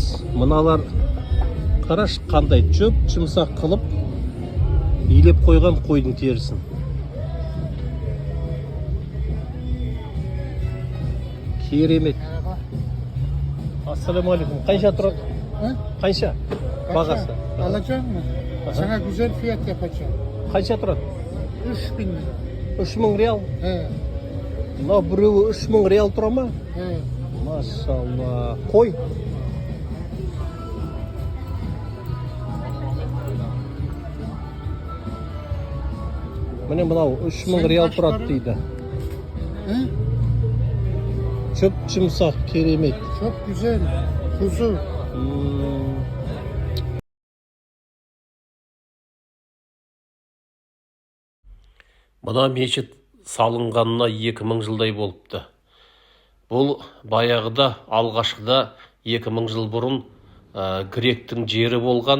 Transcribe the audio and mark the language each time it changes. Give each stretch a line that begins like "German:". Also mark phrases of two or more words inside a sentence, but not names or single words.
Kazakh: Мыналар қараш қандай жұмсақ қылып илеп қойған қойдың терісін. Керемет. Ассаламалейкум. Қанша тұрады? Қанша? Бағасы.
Turkish: Alacak mı? Sana güzel fiyat yapacağım.
Kazakh: Қанша тұрады?
Turkish: 3000 lira.
Kazakh: 3000 реал.
Turkish: He,
Kazakh: Мына біреуі 3000 реал тұра ма?
Turkish: he.
Kazakh: Машалла. Қой. Міне мынау 3000 реал тұрады дейді.
Turkish: He?
Kazakh: Çok жұмсақ, керемет.
Turkish: Çok güzel. Kuzu.
Kazakh: Мына мешіт салынғанына 2000 жылдай болыпты. Бұл баяғыда, алғашқыда 2000 жыл бұрын гректің жері болған.